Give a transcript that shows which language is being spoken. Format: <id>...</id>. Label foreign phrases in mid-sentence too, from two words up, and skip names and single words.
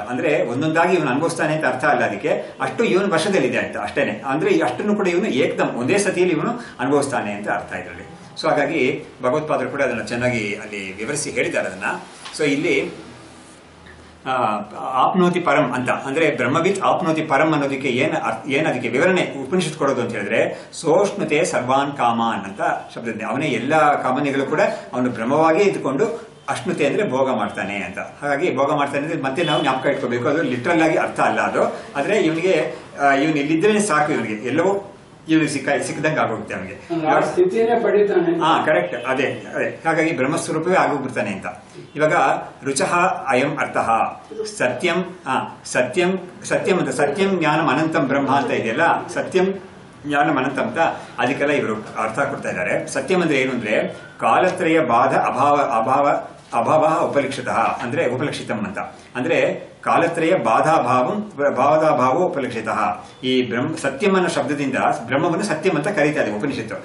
<kn>ಅಂದ್ರೆ ಒಂದೊಂದಾಗಿ ಇವನು ಅನುಭವಿಸ್ತಾನೆ ಅಂತ ಅರ್ಥ ಅಲ್ಲ, ಅದಕ್ಕೆ ಅಷ್ಟು ಇವನು ವಶದಲ್ಲಿದೆ ಅಂತ ಅಷ್ಟೇನೆ. ಅಂದ್ರೆ ಅಷ್ಟನ್ನು ಕೂಡ ಇವನು ಏಕದಮ್ ಒಂದೇ ಸತಿಯಲ್ಲಿ ಇವನು ಅನುಭವಿಸ್ತಾನೆ ಅಂತ ಅರ್ಥ ಇದರಲ್ಲಿ. ಸೊ ಹಾಗಾಗಿ ಭಗವತ್ಪಾದರು ಕೂಡ ಅದನ್ನು ಚೆನ್ನಾಗಿ ಅಲ್ಲಿ ವಿವರಿಸಿ ಹೇಳಿದ್ದಾರೆ ಅದನ್ನ. ಸೊ ಇಲ್ಲಿ</kn> <sa>ಆಪ್ನೋತಿ ಪರಂ</sa> <kn>ಅಂತ ಅಂದ್ರೆ</kn> <sa>ಬ್ರಹ್ಮವಿತ್ ಆಪ್ನೋತಿ ಪರಂ</sa> <kn>ಅನ್ನೋದಕ್ಕೆ ಏನ್ ಅದಕ್ಕೆ ವಿವರಣೆ ಉಪನಿಷತ್ ಕೊಡೋದು ಅಂತ ಹೇಳಿದ್ರೆ</kn> <sa>ಸೋಷ್ಣುತೆ ಸರ್ವಾನ್ ಕಾಮಾನ್</sa> <kn>ಅಂತ ಶಬ್ದದಿಂದ ಅವನೇ ಎಲ್ಲಾ ಕಾಮನೆಗಳು ಕೂಡ ಅವನು ಬ್ರಹ್ಮವಾಗೇ ಇದ್ದುಕೊಂಡು ಅಶ್ನುತೆ ಅಂದ್ರೆ ಭೋಗ ಮಾಡ್ತಾನೆ ಅಂತ. ಹಾಗಾಗಿ ಭೋಗ ಮಾಡ್ತಾನೆ ಅಂದ್ರೆ ಮತ್ತೆ ನಾವು ಜ್ಞಾಪಕ ಇಟ್ಕೋಬೇಕು, ಅದು ಲಿಟ್ರಲ್ ಆಗಿ ಅರ್ಥ ಅಲ್ಲ ಅದು. ಆದ್ರೆ ಇವನಿಗೆ ಇವನು ಇಲ್ಲಿದ್ರೆ ಸಾಕು, ಇವನಿಗೆ ಎಲ್ಲವೂ ಇವನಿಗೆ ಸಿಕ್ಕದಂಗೆ ಆಗೋಗುತ್ತೆ ಅವನಿಗೆ. ಹಾ ಕರೆಕ್ಟ್, ಅದೇ. ಹಾಗಾಗಿ ಬ್ರಹ್ಮಸ್ವರೂಪವೇ ಆಗೋಗ್ಬಿಡ್ತಾನೆ ಅಂತ. ಇವಾಗ</kn> <sa>ರುಚಃ ಅಯಂ ಅರ್ಥಃ ಸತ್ಯಂ ಸತ್ಯಂ ಸತ್ಯಂ</sa> <kn>ಅಂತ</kn> <sa>ಸತ್ಯಂ ಜ್ಞಾನಂ ಅನಂತಂ ಬ್ರಹ್ಮ</sa> <kn>ಅಂತ ಇದೆಯಲ್ಲ,</kn> <sa>ಸತ್ಯಂ ಜ್ಞಾನಂ ಅನಂತ</sa> <kn>ಅಂತ ಅದಕ್ಕೆಲ್ಲ ಇವರು ಅರ್ಥ ಕೊಡ್ತಾ ಇದ್ದಾರೆ. ಸತ್ಯಂ ಅಂದ್ರೆ ಏನು ಅಂದ್ರೆ</kn> <sa>ಕಾಲತ್ರಯ ಬಾಧ ಅಭಾವ ಉಪಲಕ್ಷಿತ</sa> <kn>ಅಂದ್ರೆ ಉಪಲಕ್ಷಿತಂ ಅಂತ.</kn> <sa>ಅಂದ್ರೆ ಕಾಲತ್ರಯ ಬಾಧಾಭಾವೋ ಉಪಲಕ್ಷಿತ.</sa> <kn>ಈ ಸತ್ಯಂ ಅನ್ನೋ ಶಬ್ದದಿಂದ ಬ್ರಹ್ಮವನ್ನು ಸತ್ಯಂ ಅಂತ ಕರೀತಾ ಇದೆ ಉಪನಿಷತ್ತು.</kn>